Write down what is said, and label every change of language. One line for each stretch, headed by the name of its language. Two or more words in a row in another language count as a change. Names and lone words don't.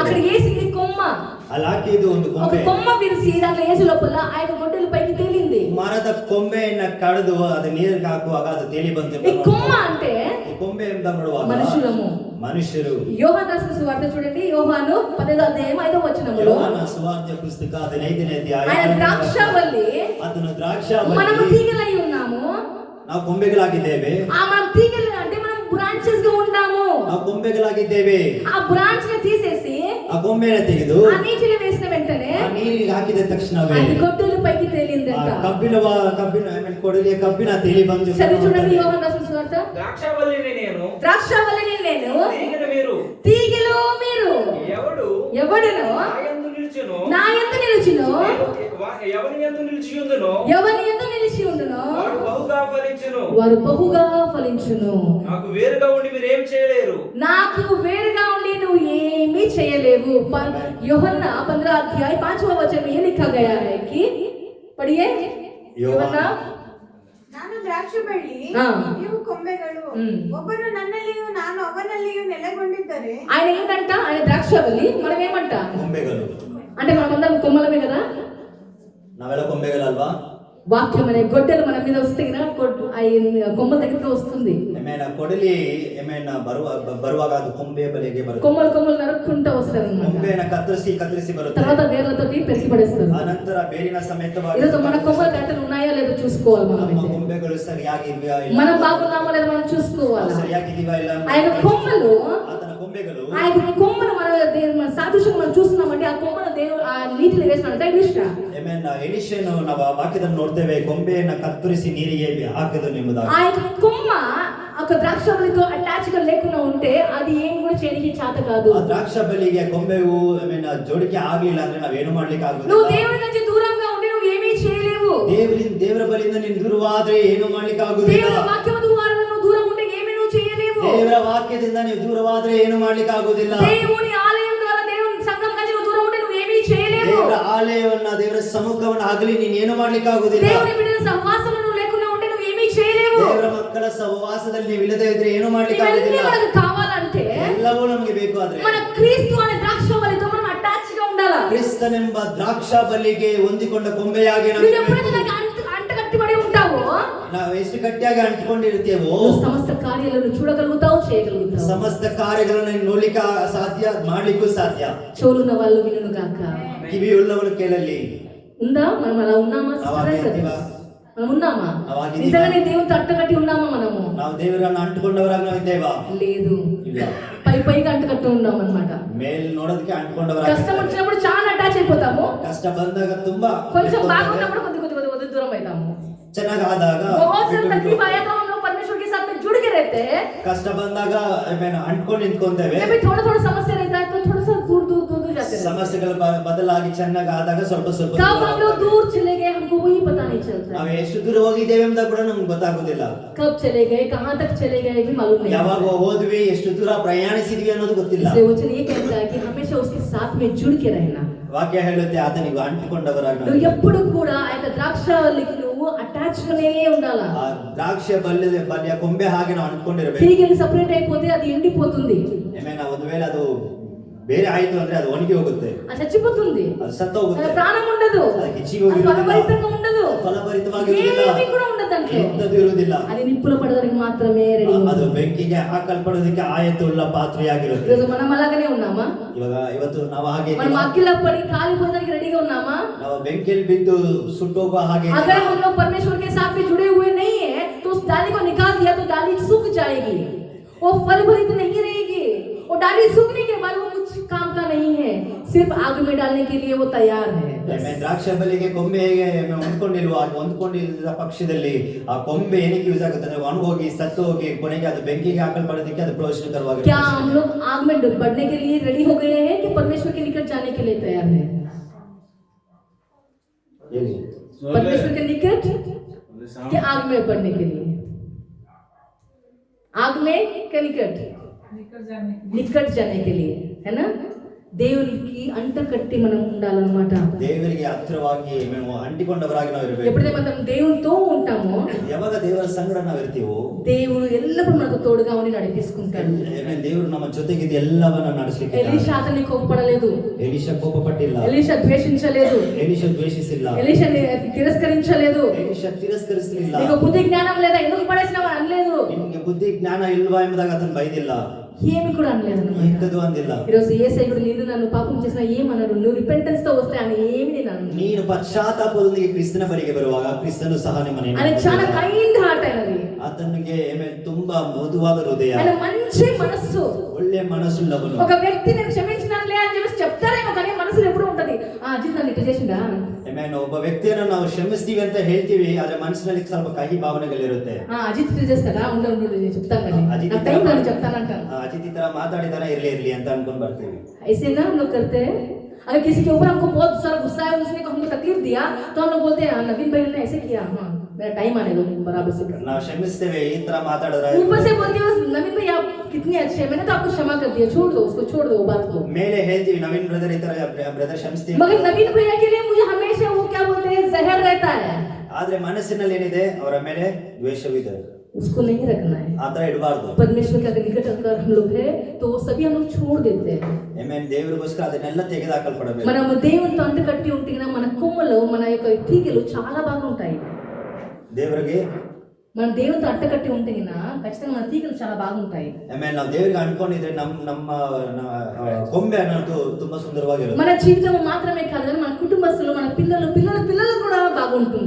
Telugu: అక్కడ వేసింది కొమ్మ.
Kannada: ಅಲ್ಲಿ ಹಾಕಿದ್ದು ಒಂದು
Telugu: ఒక
Kannada: ಕೊಂಬೆ.
Telugu: కొమ్మ విరిసి దాంట్లో వేసే లోపల ఆయన గొడ్డలి పైకి తేలింది.
Kannada: ಮರದ ಕೊಂಬೆಯನ್ನ ಕಡಿದು ಅದು ನೀರಿಗೆ ಹಾಕುವಾಗ ಅದು ತೇಲಿ ಬಂತು.
Telugu: ఈ కొమ్మ అంటే
Kannada: ಕೊಂಬೆ ಅಂತ ನೋಡುವಾಗ ಮನುಷ್ಯರು.
Telugu: యోహాను రాసిన సువార్త చూడండి, యోహాను 10వ అధ్యాయం 5వ వచనంలో
Kannada: ಯೋಹಾನ ಸುವಾರ್ತೆ ಪುಸ್ತಕ 15ನೇ ಅಧ್ಯಾಯ
Telugu: ఆయన ద్రాక్షవల్లి,
Kannada: ಅದನ್ನು ದ್ರಾಕ್ಷಾವಲ್ಲಿ
Telugu: మనము తీగలై ఉన్నాము.
Kannada: ನಾವು ಕೊಂಬೆಗಳಾಗಿದ್ದೇವೆ.
Telugu: మనం తీగలు అంటే మనం బ్రాంచెస్ గా ఉన్నాము.
Kannada: ನಾವು ಕೊಂಬೆಗಳಾಗಿದ್ದೇವೆ.
Telugu: ఆ బ్రాంచ్ ని తీసేసి
Kannada: ಆ ಕೊಂಬೆನ ತೆಗೆದು
Telugu: ఆ నీటిలో వేసిన వెంటనే
Kannada: ಆ ನೀರಿಗೆ ಹಾಕಿದ ತಕ್ಷಣವೇ
Telugu: అది గొడ్డలి పైకి తేలిందంట.
Kannada: ಕೊಡಲಿಯ ಕಬ್ಬಿನ ತೇಲಿ ಬಂದು
Telugu: చదివి చూడండి యోహాను రాసిన సువార్త. ద్రాక్షవల్లిని నేను, ద్రాక్షవల్లిని నేను, తీగలు మీరు, తీగలు మీరు. ఎవడును నా యందు నిలిచును, ఎవని యందు నిలిచి ఉండునో ఎవని యందు నిలిచి ఉండునో వాడు బహుగా ఫలించును. వారు బహుగా ఫలించును. నాకు వేరుగా ఉండి మీరు ఏం చేయలేరు. నాకు వేరుగా ఉండి నువ్వు ఏమీ చేయలేవు.
Hindi: యోహన్నా 15 अध्याय 5वां वचन में ये लिखा गया है कि पढ़िए యోహన్నా.
Kannada: ನಾನು ದ್ರಾಕ್ಷ ಬಳ್ಳಿ, ನೀವು ಕೊಂಬೆಗಳು. ಒಬ್ಬನು ನನ್ನಲ್ಲಿಯೂ ನಾನು ಅವನಲ್ಲಿಯೂ ನೆಲೆಗೊಂಡಿದ್ದರೆ.
Telugu: ఆయన ఏంటంట? ఆయన ద్రాక్షవల్లి, మనం ఏమంట?
Kannada: ಕೊಂಬೆಗಳು.
Telugu: అంటే మనమందరం కొమ్మలమే కదా.
Kannada: ನಾವೆಲ್ಲ ಕೊಂಬೆಗಳಲ್ವಾ?
Telugu: వాక్యం అనే గొడ్డలు మన మీద వస్తే కొమ్మ దగ్గరికి వస్తుంది. ఏమైనా కొడలి ఏమైనా బరువాగా అది
Kannada: ಕೊಂಬೆ ಬಲೆಗೆ ಬರುತ್ತೆ.
Telugu: కొమ్మలు నరుక్కుంటూ వస్తారు.
Kannada: ಕೊಂಬೆನ ಕತ್ತರಿಸಿ ಬರುತ್ತೆ.
Telugu: తర్వాత వేర్లతోటి పెరికి పడేస్తారు.
Kannada: ಆ ನಂತರ ಬೇರಿನ ಸಮೇತವಾಗಿ
Telugu: ఈరోజు మన కొమ్మలు కట్టలు ఉన్నాయో లేదో చూసుకోవాలి.
Kannada: ನಮ್ಮ ಕೊಂಬೆಗಳು ಸರಿಯಾಗಿವೆಯಾ ಇಲ್ಲ,
Telugu: మనం బాగున్నామో లేదో మనం చూసుకోవాలి.
Kannada: సరియాಗಿದೀವಾ ಇಲ್ಲ,
Telugu: ఆయన కొమ్మలు,
Kannada: ಆತನ ಕೊಂಬೆಗಳು,
Telugu: ఆయన కొమ్మను మన సాదృశ్యంగా మనం చూస్తున్నామంటే ఆ కొమ్మను దేవుడు ఆ నీటిలో వేసినాడు.
Kannada: ఏమైనా ఎలిషను ನಾವು ವಾಕ್ಯದಲ್ಲಿ ನೋಡ್ತೇವೆ, ಕೊಂಬೆಯನ್ನ ಕತ್ತರಿಸಿ ನೀರಿಗೆ ಹಾಕಿದನು ಎಂಬುದಾಗಿ.
Telugu: ఆయన కొమ్మ ఒక ద్రాక్షవల్లితో అటాచ్ గా లేకుండా ఉంటే అది ఏం కూడా చేయడానికి చేత కాదు.
Kannada: ಆ ದ್ರಾಕ್ಷ ಬಲಿಗೆ ಕೊಂಬೆವು ಏమైనా ಜೋಡಿಕೆ ಆಗಲಿಲ್ಲ ಅಂದ್ರೆ ನಾವೇನು ಮಾಡ್ಲಿಕ್ಕೆ ಆಗುದಿಲ್ಲ.
Telugu: నువ్వు దేవుడి నుంచి దూరంగా ఉంటే నువ్వు ఏమీ చేయలేవు.
Kannada: ದೇವರ ಬಲಿಯಿಂದ ನೀನು ದೂರವಾದ್ರೆ ಏನು ಮಾಡ್ಲಿಕ್ಕೆ ಆಗುದಿಲ್ಲ.
Telugu: దేవుని వాక్యము ద్వారా నువ్వు దూరం ఉంటే ఏమీ నువ్వు చేయలేవు.
Kannada: ದೇವರ ವಾಕ್ಯದಿಂದ ನೀವು ದೂರವಾದ್ರೆ ಏನು ಮಾಡ್ಲಿಕ್ಕೆ ಆಗುದಿಲ್ಲ.
Telugu: దేవుని ఆలయం ద్వారా దేవుని సంఘం నుంచి నువ్వు దూరం ఉంటే నువ్వు ఏమీ చేయలేవు.
Kannada: ದೇವರ ಆಲಯವನ್ನ ದೇವರ ಸಮ್ಮುಖವನ್ನ ಆಗಲಿ ನೀನು ಏನು ಮಾಡ್ಲಿಕ್ಕೆ ಆಗುದಿಲ್ಲ.
Telugu: దేవుని బిడ్డల సహవాసంలో నువ్వు లేకుండా ఉంటే నువ్వు ఏమీ చేయలేవు.
Kannada: ದೇವರ ಮಕ್ಕಳ ಸಹವಾಸದಲ್ಲಿ ನೀವು ಇಲ್ಲದೆ ಇದ್ರೆ ಏನು ಮಾಡ್ಲಿಕ್ಕೆ ಆಗುದಿಲ್ಲ.
Telugu: మనకు కావాలంటే
Kannada: ಎಲ್ಲವೂ ನಮಗೆ ಬೇಕು. ಆದ್ರೆ
Telugu: మన క్రీస్తు అనే ద్రాక్షవల్లితో మనం అటాచ్ గా ఉండాలి.
Kannada: ಕ್ರಿಸ್ತನೆಂಬ ದ್ರಾಕ್ಷ ಬಲಿಗೆ ಹೊಂದಿಕೊಂಡ ಕೊಂಬೆಯಾಗಿ
Telugu: నువ్వు ఎప్పుడైతే దానికి అంటగట్టిపడి ఉంటావో,
Kannada: ನಾವು ಎಷ್ಟು ಗಟ್ಟಿಯಾಗಿ ಅಂಟಿಕೊಂಡಿರ್ತೇವೋ
Telugu: సమస్త కార్యాలను చూడగలుగుతావు, చేయగలుగుతావు.
Kannada: ಸಮಸ್ತ ಕಾರ್ಯಗಳನ್ನು ನೋಡ್ಲಿಕ್ಕೆ ಸಾಧ್ಯ, ಮಾಡ್ಲಿಕ್ಕೂ ಸಾಧ್ಯ.
Telugu: చెవులున్న వాళ్ళు వినును గాక.
Kannada: ಕಿವಿಯುಳ್ಳವನು ಕೇಳಲಿ.
Telugu: ఉందా? మనం అలా ఉన్నామా? మనం ఉన్నామా? నిజంగానే దేవునితో అట్టగట్టి ఉన్నామా?
Kannada: ನಾವು ದೇವರನ್ನು ಅಂಟಿಕೊಂಡವರಾಗಿ ನಾವು ಇದ್ದೇವಾ?
Telugu: లేదు. పైగా అంటగట్టి ఉన్నాం అన్నమాట.
Kannada: ಮೇಲ್ ನೋಡೋದಕ್ಕೆ ಅಂಟಿಕೊಂಡವರಾಗಿ.
Telugu: కష్టం వచ్చినప్పుడు చాలా అటాచ్ అయిపోతాము.
Kannada: ಕಷ್ಟ ಬಂದಾಗ ತುಂಬಾ,
Telugu: కొంచెం బాగున్నప్పుడు కొద్ది దూరం అవుతాము.
Kannada: ಚೆನ್ನಾಗಿ ಆದಾಗ
Hindi: जुड़ के रहते हैं.
Kannada: ಕಷ್ಟ ಬಂದಾಗ ಅಂಟ್ಕೊಂಡು ನಿಂತ್ಕೊಂತೇವೆ.
Hindi: थोड़ा समस्या रहता है तो थोड़ा सा दूर जाते हैं.
Kannada: ಸಮಸ್ಯೆಗಳು ಬದಲಾಗಿ ಚೆನ್ನಾಗಿ ಆದಾಗ ಸ್ವಲ್ಪ
Hindi: कब हम लोग दूर चले गए हमको वही पता नहीं चलता.
Kannada: ನಾವು ಎಷ್ಟು ದೂರ ಹೋಗಿದ್ದೇವೆ ಅಂತ ಕೂಡ ನಮ್ಗೆ ಗೊತ್ತಾಗೋದಿಲ್ಲ.
Hindi: कब चले गए, कहां तक चले गए भी मालूम नहीं.
Kannada: ಯಾವಾಗ ಹೋದ್ವಿ, ಎಷ್ಟು ದೂರ ಪ್ರಯಾಣಿಸಿದ್ವಿ ಅನ್ನೋದು ಗೊತ್ತಿಲ್ಲ.
Hindi: इसलिए वचन ये कहता है कि हमेशा उसके साथ में जुड़ के रहना.
Kannada: ವಾಕ್ಯ ಹೇಳುತ್ತೆ ಆತನಿಗೆ ಅಂಟಿಕೊಂಡವರಾಗಿ
Telugu: నువ్వు ఎప్పుడు కూడా ఆ యొక్క ద్రాక్షవల్లికి నువ్వు నువ్వు అటాచ్గానే ఉండాలా. ఆ ద్రాక్ష బల్య
Kannada: ಕೊಂಬೆ ಹಾಗೆ ನಾವು ಅಂದ್ಕೊಂಡಿರಬೇಕು.
Telugu: తీగలు సపరేట్ అయిపోతే అది ఎండిపోతుంది.
Kannada: ಏಮೇನ ಒಂದು ವೇಳೆ ಅದು ಬೇರೆ ಆಯ್ತು ಅಂದ್ರೆ ಅದು ಒಣಗಿ ಹೋಗುತ್ತೆ,
Telugu: అది చచ్చిపోతుంది,
Kannada: ಅದು ಸತ್ತೋಗುತ್ತೆ,
Telugu: అది ప్రాణం ఉండదు,
Kannada: ಅದಕ್ಕೆ ಜೀವ
Telugu: అది ఫలభరితంగా ఉండదు,
Kannada: ಫಲಭರಿತವಾಗಿ
Telugu: ఏమీ కూడా ఉండదు దాంట్లో.
Kannada: ಎಂತದೂ ಇರುವುದಿಲ್ಲ.
Telugu: అది నిప్పుల పడడానికి మాత్రమే రెడీ.
Kannada: ಅದು ಬೆಂಕಿಗೆ ಹಾಕಲ್ಪಡೋದಕ್ಕೆ ಆಯತ್ತುಳ್ಳ ಪಾತ್ರೆಯಾಗಿರುತ್ತೆ.
Telugu: ఈరోజు మనం అలాగనే ఉన్నామా?
Kannada: ಇವತ್ತು ನಾವು ಹಾಗೆ
Telugu: మనం అగ్గిలో పడి కాలిపోవడానికి రెడీగా ఉన్నామా?
Kannada: ನಾವು ಬೆಂಕಿಯಲ್ಲಿ ಬಿದ್ದು ಸುಟ್ಟೋಗುವ ಹಾಗೆ.
Hindi: अगर हम लोग परमेश्वर के साथ में जुड़े हुए नहीं है तो उस डाली को निकाल दिया तो डाली सूख जाएगी, वो फल भरित नहीं रहेगी. वो डाली सूखने के बाद वो कुछ काम का नहीं है, सिर्फ आग में डालने के लिए वो तैयार है.
Kannada: ದ್ರಾಕ್ಷ ಬಲಿಗೆ ಕೊಂಬೆ ಹೇಗೆ ಹೊಂದ್ಕೊಂಡಿಲ್ಲದ ಪಕ್ಷದಲ್ಲಿ ಆ ಕೊಂಬೆ ಏನಕ್ಕೆ ಯೂಸ್ ಆಗುತ್ತೆ ಅಂದ್ರೆ ಒಣಗೋಗಿ ಸತ್ತು ಹೋಗಿ ಕೊನೆಗೆ ಅದು ಬೆಂಕಿಗೆ ಹಾಕಲ್ಪಡೋದಕ್ಕೆ ಅದು ಪ್ರಯೋಜನಕರವಾಗಿ.
Hindi: क्या हम लोग आग में बढ़ने के लिए रेडी हो गए हैं कि परमेश्वर के निकट जाने के लिए तैयार है? परमेश्वर के निकट कि आग में बढ़ने के लिए? आग में के निकट निकट जाने के लिए, है ना?
Telugu: దేవునికి అంట కట్టి మనం ఉండాలన్నమాట.
Kannada: ದೇವರಿಗೆ ಹತ್ತಿರವಾಗಿ మేము ಅಂಟಿಕೊಂಡವರಾಗಿ ನಾವು ಇರಬೇಕು.
Telugu: ఎప్పుడైతే మనం దేవునితో ఉంటామో,
Kannada: ಯಾವಾಗ ದೇವರ ಸಂಗಡ ನಾವು ಇರ್ತೀವೋ,
Telugu: దేవుడు ఎల్లప్పుడూ మనకు తోడుగా ఉండి నడిపిస్తుంటాడు.
Kannada: ದೇವರು ನಮ್ಮ ಜೊತೆಗಿದ್ದು ಎಲ್ಲವನ್ನ ನಡೆಸಲಿಕ್ಕೆ.
Telugu: ఎలీషా అతన్ని కోపపడలేదు,
Kannada: ಎಲೀಷಾ ಕೋಪಪಟ್ಟಿಲ್ಲ,
Telugu: ఎలీషా ద్వేషించలేదు,
Kannada: ಎಲೀಷಾ ದ್ವೇಷಿಸಿಲ್ಲ,
Telugu: ఎలీషా తిరస్కరించలేదు,
Kannada: ಎಲೀಷಾ ತಿರಸ್ಕರಿಸಲಿಲ್ಲ.
Telugu: నీకు బుద్ధి జ్ఞానం లేదా, ఎందుకు పడేసినావు అనలేదు,
Kannada: ನಿಮಗೆ ಬುದ್ಧಿ ಜ್ಞಾನ ಇಲ್ವಾ ಎಂಬುದಾಗಿ ಆತನು ಬೈದಿಲ್ಲ,
Telugu: ఏమి కూడా అనలేదు.
Kannada: ಎಂತದೂ ಅಂದಿಲ್ಲ.
Telugu: ఈరోజు యేసయ్య కూడా నిన్ను నన్ను పాపం చేసినా ఏమన్నాడు? నువ్వు రిపెంటెన్స్ తో వస్తే ఆయన ఏమి నేను అన్నాను.
Kannada: ನೀನು ಪಶ್ಚಾತ್ತಾಪದೊಂದಿಗೆ ಕ್ರಿಸ್ತನ ಬಳಿಗೆ ಬರುವಾಗ ಕ್ರಿಸ್ತನು ಸಹ ನಿಮ್ಮನ್ನು
Telugu: ఆయన చాలా
English: kind heart
Telugu: అయినది,
Kannada: ಆತನಿಗೆ ತುಂಬಾ ಮೃದುವಾದ ಹೃದಯ,
Telugu: ఆయన మంచి మనస్సు,
Kannada: ಒಳ್ಳೆ ಮನಸ್ಸುಳ್ಳವನು.
Telugu: ఒక వ్యక్తి నేను క్షమించినానులే అని చెప్పేసి చెప్తారేమో కానీ మనసులో ఎప్పుడు ఉంటది, ఆ అజిత్ నన్ను ఇట్లా చేసిందా.
Kannada: ಒಬ್ಬ ವ್ಯಕ್ತಿಯನ್ನು ನಾವು ಕ್ಷಮಿಸ್ತೀವಿ ಅಂತ ಹೇಳ್ತೀವಿ, ಆದ್ರೆ ಮನಸ್ಸಿನಲ್ಲಿ ಸ್ವಲ್ಪ ಕಹಿ ಭಾವನೆಗಳಿರುತ್ತೆ.
Telugu: అజిత్ ఇట్లా చేస్తాడా, ఉండు నేను చెప్తాను కానీ నా టైం నేను చెప్తానంటాను.
Kannada: ಅಜಿತ್ ಈ ತರ ಮಾತಾಡಿದಾರ ಇರ್ಲಿ ಅಂತ ಅನ್ಕೊಂಡ್ ಬರ್ತೀವಿ.
Hindi: ऐसे ना हम लोग करते हैं. अगर किसी के ऊपर हमको बहुत सारा गुस्सा है, उसने हमको तकलीफ दिया तो हम लोग बोलते हैं नवीन भाई ने ऐसे किया, हाँ मेरा टाइम आने दो बराबर से कर.
Kannada: ನಾವು ಕ್ಷಮಿಸ್ತೇವೆ, ಈ ತರ ಮಾತಾಡಿದ್ರೆ
Hindi: ऊपर से बोलती है नवीन भाई आप कितने अच्छे हैं, मैंने तो आपको क्षमा कर दिया, छोड़ दो उसको, छोड़ दो वो बात को.
Kannada: ಮೇಲೆ ಹೇಳ್ತೀವಿ ನವೀನ್ ಬ್ರದರ್ ಈ ತರ ಬ್ರದರ್ ಕ್ಷಮಿಸ್ತೀವಿ,
Hindi: मगर नवीन भैया के लिए मुझे हमेशा वो क्या बोलते हैं जहर रहता है.
Kannada: ಆದ್ರೆ ಮನಸ್ಸಿನಲ್ಲಿ ಏನಿದೆ ಅವರ ಮೇಲೆ ದ್ವೇಷವಿದೆ,
Hindi: उसको नहीं रखना है.
Kannada: ಆ ತರ ಇಡಬಾರ್ದು.
Hindi: परमेश्वर के अगर निकट अगर हम लोग है तो वो सभी हम लोग छोड़ देते हैं.
Kannada: ದೇವರಿಗೋಸ್ಕರ ಅದನ್ನೆಲ್ಲ ತೆಗೆದುಹಾಕಲ್ಪಡಬೇಕು.
Telugu: మనం దేవునితో అంటు కట్టి ఉంటే మన కొమ్మలు మన యొక్క తీగలు చాలా బాగా ఉంటాయి.
Kannada: ದೇವರಿಗೆ
Telugu: మనం దేవునితో అట్టకట్టి ఉంటే ఖచ్చితంగా మన తీగలు చాలా బాగుంటాయి.
Kannada: ನಾವು ದೇವರಿಗೆ ಅಂದ್ಕೊಂಡಿದ್ರೆ ನಮ್ಮ ಕೊಂಬೆ ಅನ್ನೋದು ತುಂಬಾ ಸುಂದರವಾಗಿರುತ್ತೆ.
Telugu: మన జీవితం మాత్రమే కాదు కానీ మన కుటుంబస్తులు, మన పిల్లలు కూడా బాగుంటుంది.